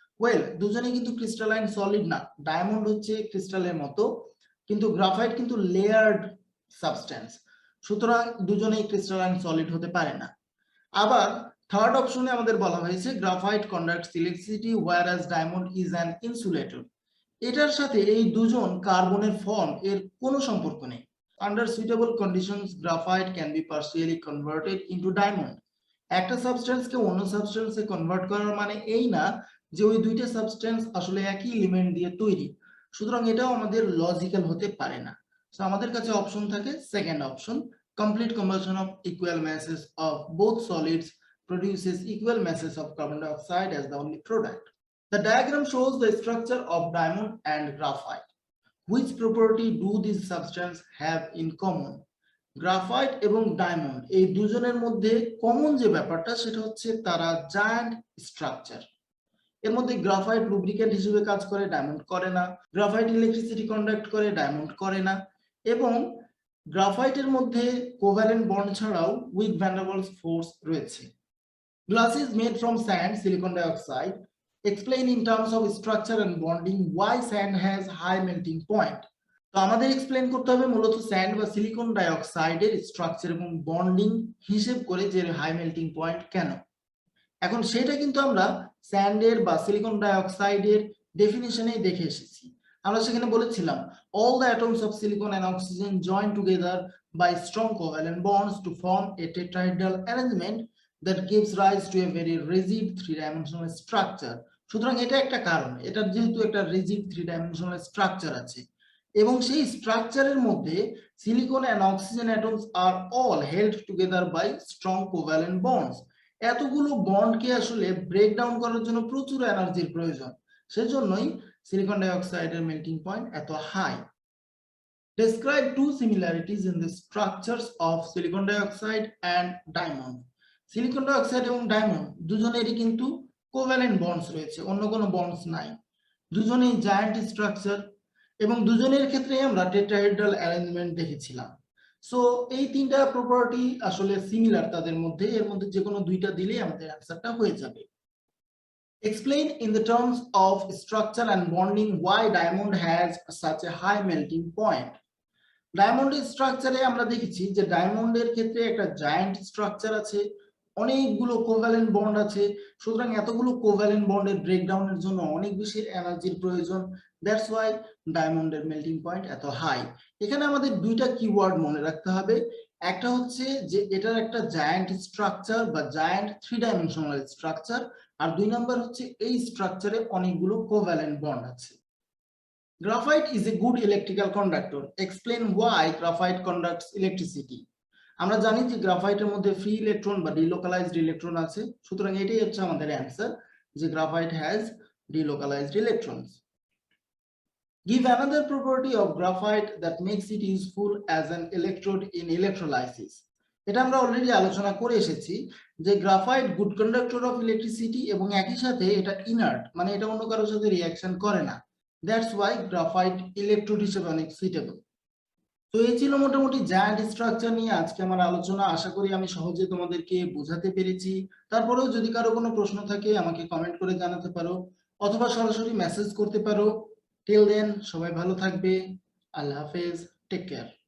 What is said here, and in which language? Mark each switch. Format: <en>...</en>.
<bn>Well, দুজনেই কিন্তু crystalline solid না, ডায়মন্ড হচ্ছে ক্রিস্টালের মতো, কিন্তু গ্রাফাইট কিন্তু লেয়ার্ড সাবস্টেন্স, সুতরাং দুজনেই ক্রিস্টালাইন সলিড হতে পারে না। আবার থার্ড অপশনে আমাদের বলা হয়েছে</bn> <en>Graphite conducts electricity whereas diamond is an insulator.</en> <bn>এটার সাথে এই দুজন কার্বনের ফর্ম এর কোনো সম্পর্ক নেই।</bn> <en>Under suitable conditions, graphite can be partially converted into diamond.</en> <bn>একটা সাবস্টেন্সকে অন্য সাবস্টেন্সে কনভার্ট করার মানে এই না যে ওই দুইটা সাবস্টেন্স আসলে একই এলিমেন্ট দিয়ে তৈরি, সুতরাং এটাও আমাদের লজিক্যাল হতে পারে না।</bn> <en>so</en> <bn>আমাদের কাছে অপশন থাকে</bn> <en>Second option, complete combustion of equal masses of both solids produces equal masses of carbon dioxide as the only product. The diagram shows the structure of diamond and graphite. Which property do these substances have in common?</en> <bn>Graphite এবং diamond এই দুজনের মধ্যে common যে ব্যাপারটা সেটা হচ্ছে তারা giant structure. এর মধ্যে গ্রাফাইট লুব্রিকেন্ট হিসেবে কাজ করে, ডায়মন্ড করে না। গ্রাফাইট ইলেকট্রিসিটি কন্ডাক্ট করে, ডায়মন্ড করে না। এবং গ্রাফাইটের মধ্যে কোভ্যালেন্ট বন্ড ছাড়াও week van der Waals force রয়েছে।</bn> <en>Glass is made from sand, silicon dioxide. Explain in terms of structure and bonding why sand has high melting point.</en> <bn>তো আমাদের explain করতে হবে মূলত স্যান্ড বা সিলিকন ডাইঅক্সাইডের স্ট্রাকচার এবং bonding হিসেব করে যে হাই মেল্টিং পয়েন্ট কেন। এখন সেটা কিন্তু আমরা স্যান্ডের বা সিলিকন ডাইঅক্সাইডের ডেফিনিশনেই দেখে এসেছি। আমরা সেখানে বলেছিলাম</bn> <en>all the atoms of silicon and oxygen join together by strong covalent bonds to form a tetrahedral arrangement that gives rise to a very rigid three-dimensional structure.</en> <bn>সুতরাং এটা একটা কারণ, এটা যেহেতু একটা রিজিড থ্রি-ডাইমেনশনাল স্ট্রাকচার আছে এবং সেই স্ট্রাকচারের মধ্যে</bn> <en>Silicon and oxygen atoms are all held together by strong covalent bonds.</en> <bn>এতগুলো বন্ডকে আসলে ব্রেক ডাউন করার জন্য প্রচুর এনার্জির প্রয়োজন, সেজন্যই সিলিকন ডাইঅক্সাইডের মেল্টিং পয়েন্ট এত high.</bn> <en>Describe two similarities in the structures of silicon dioxide and diamond.</en> <bn>Silicon dioxide এবং ডায়মন্ড দুজনেরই কিন্তু কোভ্যালেন্ট বন্ডস রয়েছে, অন্য কোনো বন্ডস নাই। দুজনেই জায়ান্ট স্ট্রাকচার এবং দুজনের ক্ষেত্রে আমরা টেট্রাহেড্রাল অ্যারেঞ্জমেন্ট দেখেছিলাম। সো এই তিনটা প্রপার্টি আসলে সিমিলার তাদের মধ্যে, এর মধ্যে যে কোনো দুইটা দিলেই আমাদের অ্যানসারটা হয়ে যাবে।</bn> <en>Explain in the terms of structure and bonding why diamond has such a high melting point.</en> <bn>ডায়মন্ডের স্ট্রাকচারে আমরা দেখেছি যে ডায়মন্ডের ক্ষেত্রে একটা জায়ান্ট স্ট্রাকচার আছে, অনেকগুলো কোভ্যালেন্ট বন্ড আছে, সুতরাং এতগুলো কোভ্যালেন্ট বন্ডের ব্রেকডাউনের জন্য অনেক বেশি এনার্জির প্রয়োজন।</bn> <en>that's why</en> <bn>ডায়মন্ডের মেল্টিং পয়েন্ট এত হাই। এখানে আমাদের দুইটা কিওয়ার্ড মনে রাখতে হবে, একটা হচ্ছে যে এটার একটা জায়ান্ট স্ট্রাকচার বা জায়ান্ট থ্রি-ডাইমেনশনাল স্ট্রাকচার, আর দুই নাম্বার হচ্ছে এই স্ট্রাকচারে অনেকগুলো কোভ্যালেন্ট বন্ড আছে।</bn> <en>Graphite is a good electrical conductor. Explain why graphite conducts electricity.</en> <bn>আমরা জানি যে গ্রাফাইটের মধ্যে ফ্রি ইলেকট্রন বা ডিলোকালাইজড ইলেকট্রন আছে, সুতরাং এটাই হচ্ছে আমাদের অ্যানসার যে</bn> <en>Graphite has delocalised electrons. Give another property of graphite that makes it useful as an electrode in electrolysis.</en> <bn>এটা আমরা অলরেডি আলোচনা করে এসেছি যে</bn> <en>graphite good conductor of electricity</en> <bn>এবং একই সাথে এটা ইনার্ট, মানে এটা অন্য কারোর সাথে রিঅ্যাকশন করে না।</bn> <en>That's why graphite electrode</en> <bn>হিসেবে অনেক সুইটেবল। তো এই ছিল মোটামুটি জায়ান্ট স্ট্রাকচার নিয়ে আজকে আমার আলোচনা। আশা করি আমি সহজে তোমাদেরকে বোঝাতে পেরেছি। তারপরেও যদি কারো কোনো প্রশ্ন থাকে আমাকে কমেন্ট করে জানাতে পারো। অথবা সরাসরি মেসেজ করতে পারো।</bn> <en>till then</en> <bn>সবাই ভালো থাকবে। আল্লাহ হাফেজ,</bn> <en>Take care.</en>